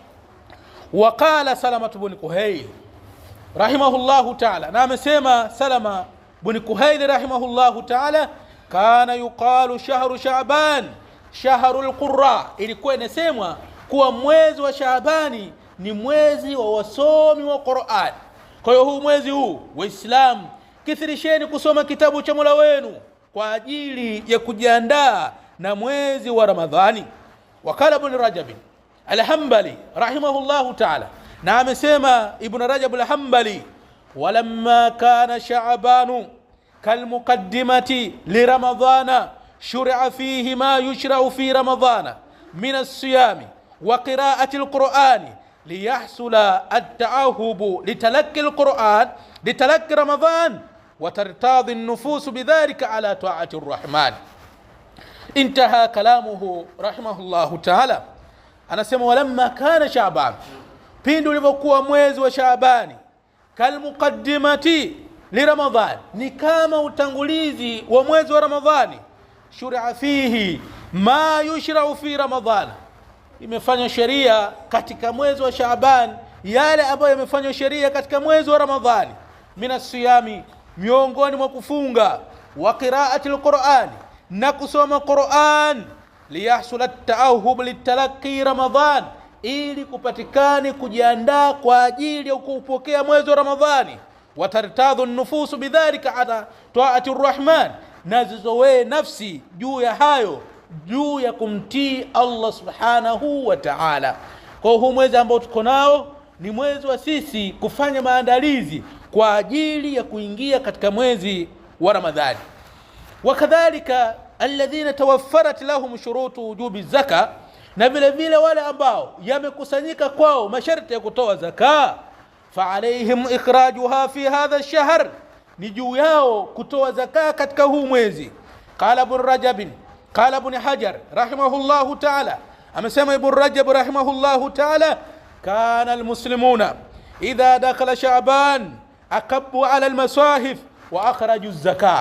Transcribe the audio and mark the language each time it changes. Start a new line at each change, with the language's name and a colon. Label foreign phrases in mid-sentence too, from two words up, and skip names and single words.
Arabic: وقال سلمة بن كهيل رحمه الله تعالى,
Swahili: na amesema Salama ibn Kuhayl
Arabic: رحمه الله تعالى, كان يقال شهر شعبان شهر القراء,
Swahili: ilikuwa inasemwa kuwa mwezi wa Shaabani ni mwezi wa wasomi wa Qur'an. Kwa hiyo huu mwezi huu Waislamu kithirisheni kusoma kitabu cha Mola wenu kwa ajili ya kujiandaa na mwezi wa Ramadhani.
Arabic: وقال ابن رجب الحنبلي رحمه الله تعالى,
Swahili: na amesema Ibn Rajab al-Hanbali,
Arabic: ولما كان شعبان كالمقدمة لرمضان شرع فيه ما يشرع في رمضان من الصيام وقراءة القرآن ليحصل التأهب لتلقي القرآن لتلقي رمضان وترتاض النفوس بذلك على طاعة الرحمن. انتهى كلامه رحمه الله تعالى.
Swahili: Anasema
Arabic: ولما كان شعبان,
Swahili: pindi ulipokuwa mwezi wa Shaabani,
Arabic: كالمقدمة لرمضان,
Swahili: ni kama utangulizi wa mwezi wa Ramadhani, shuri'a
Arabic: فيه ما يشرع في رمضان,
Swahili: imefanywa sheria katika mwezi wa Shaaban yale ambayo yamefanywa sheria katika mwezi wa Ramadhani,
Arabic: من الصيام,
Swahili: miongoni mwa kufunga,
Arabic: وقراءة القرآن,
Swahili: na kusoma Qur'an,
Arabic: ليحصل التأهب لتلقي رمضان,
Swahili: ili kupatikane kujiandaa kwa ajili ya kupokea mwezi wa Ramadhani,
Arabic: وترتاض النفوس بذلك على طاعة الرحمن,
Swahili: nazizoe nafsi juu ya hayo, juu ya kumtii Allah
Arabic: سبحانه وتعالى.
Swahili: Kwa huu mwezi ambao tuko nao ni mwezi wa sisi kufanya maandalizi kwa ajili ya kuingia katika mwezi wa Ramadhani.
Arabic: وكذلك الذين توفرت لهم شروط وجوب الزكاة,
Swahili: na vile vile wale ambao yamekusanyika kwao masharti ya kutoa zaka,
Arabic: فعليهم إخراجها في هذا الشهر,
Swahili: ni juu yao kutoa zaka katika huu mwezi.
Arabic: قال ابن رجب قال ابن حجر رحمه الله تعالى,
Swahili: amesema Ibn Rajab
Arabic: رحمه الله تعالى كان المسلمون إذا دخل شعبان أكبوا على المصاحف وأخرجوا الزكاة.